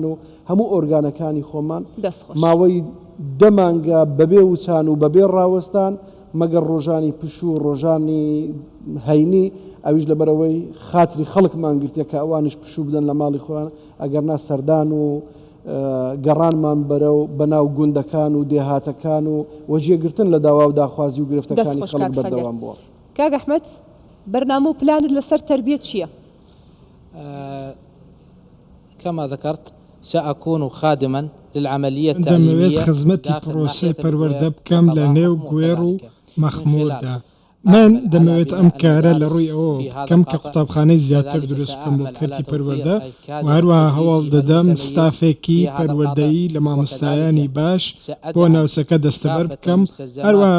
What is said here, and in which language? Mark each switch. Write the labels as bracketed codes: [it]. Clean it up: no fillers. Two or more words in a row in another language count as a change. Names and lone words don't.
[ckb] و هەموو ئۆرگانەکانی خۆمان ماوەی دەمانگە بەبێ وچان و بەبێ ڕاوەستان مەگەر ڕۆژانی پش و ڕۆژانی هەینی ئەویش لەبەرەوەی خاتری خەڵکمان گرتێ کە ئەوانش پشوو بدەن لە ماڵی خۆیان ئەگەرنا سەردان و گەڕانمان بەرەو بەناو گوندەکان و دێهاتەکان و وەجێگرتن لە داوا و داخوازی و گرفتەکانی خەڵک بەردەوام بووە. کاک ئەحمەد بەرنامە و پلانت لەسەر تەربیەت چییە؟ [ar] كما ذكرت سأكون خادما للعملية التعليمية [ckb] خزمەتی پرۆسەی پەروەردە بکەم لە نێو گوێر و مەخمووردا من دەمەوێت ئەم کارە لە ڕووی ئەوە کەم کە قوتابخانەی زیاتر دروست بکەم بۆ کەرتی پەروەردە و هەروەها هەواڵ دەدەم ستافێکی پەروەردەیی لە مامۆستایانی باش بۆ ناوچەکە دەستەبەر بکەم هەروەها